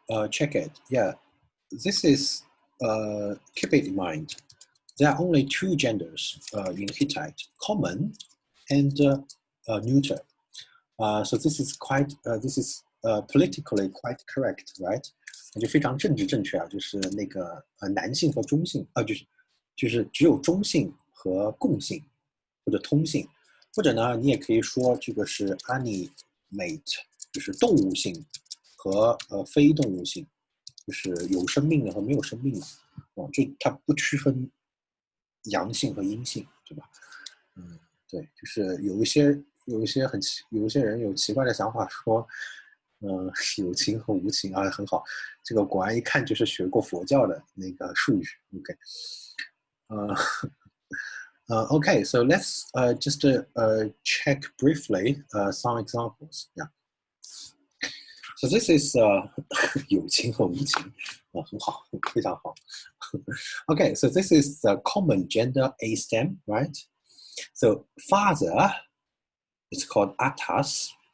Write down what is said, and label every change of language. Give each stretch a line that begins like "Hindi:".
English: Check it. Yeah. This is keep it in mind. There are only two genders in Hittite: common and neuter. So this is quite. This is politically quite correct, right?
Chinese: 就非常政治正确啊，就是那个男性和中性就是只有中性和共性或者通性，或者呢你也可以说这个是 animate， 就是动物性和非动物性，就是有生命的和没有生命的，就它不区分阳性和阴性，对吧？对，就是有一些人有奇怪的想法说。有情和无情啊，很好。这个果然一看就是学过佛教的那个术语。
English: Okay, so let's just check briefly some examples. Yeah. So this is
Chinese: 有情和无情，很好，非常好。
English: Okay, so this is the common gender A stem, right? So father, it's called atas.